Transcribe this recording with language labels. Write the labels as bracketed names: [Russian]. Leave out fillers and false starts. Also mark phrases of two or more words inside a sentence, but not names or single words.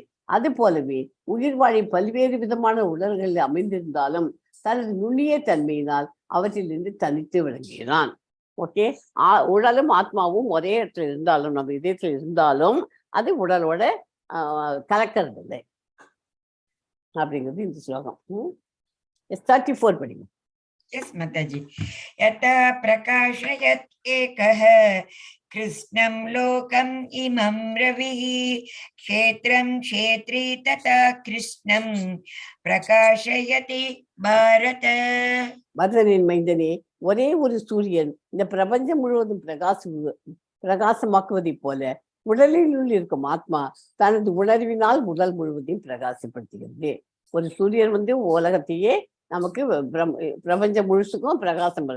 [Tamil] அது போலவே உயிர் வாழி பல்வேறு விதமான உடல்களில் அமைந்திருந்தாலும் தனது நுண்ணிய தன்மையினால் அவற்றிலிருந்து தனித்து விளங்குகிறான். ஓகே, உடலும் ஆத்மாவும் ஒரே இடத்துல இருந்தாலும் நம்ம இதயத்துல இருந்தாலும் அது உடலோட கலக்கிறது இல்லை அப்படிங்கிறது இந்த ஸ்லோகம். 34 படிங்க. [English] Yes, Mataji. [Sanskrit] यथा प्रकाशयति एकः कृत्स्नं लोकम् इमं रविः क्षेत्रं क्षेत्री तथा कृत्स्नं प्रकाशयति भारत. [Tamil] பரதனின் மைந்தனே, ஒரே ஒரு சூரியன் இந்த பிரபஞ்சம் முழுவதும் பிரகாசமாக்குவதை போல உடலினுள் இருக்கும் ஆத்மா தனது உணர்வினால் உடல் முழுவதையும் பிரகாசப்படுத்துகிறது. ஒரு சூரியன் உலகத்தையே நமக்கு பிரபஞ்சம் முழுசுக்கும் பிரகாசம் பண்ணுது.